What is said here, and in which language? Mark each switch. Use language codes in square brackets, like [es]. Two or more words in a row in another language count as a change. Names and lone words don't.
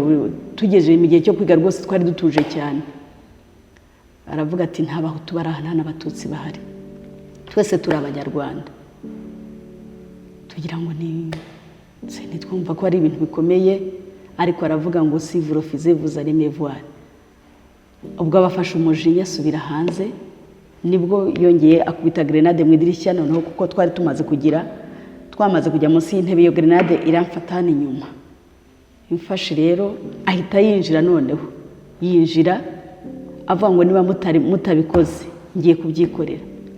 [rw] Tugejeje mu gihe cyo kwiga rwose twari dutuje cyane. Aravuga ati nta bahutu barahana n'abatutsi bahari, twese turi abanyarwanda. Tugira ngo nitwumva ko ari ibintu bikomeye, ariko aravuga ngo [fr] si vous refusez vous allez me voir. [rw] Ubwo abafashe umujinya asubira hanze nibwo yongeye akubita grenade mu idirishya noneho kuko twamaze kujya munsi y'intebe. Iyo grenade iramfata hano inyuma imfashe rero ahita yinjira noneho yinjira avuga ngo niba mutabikoze ngiye kubyikorera.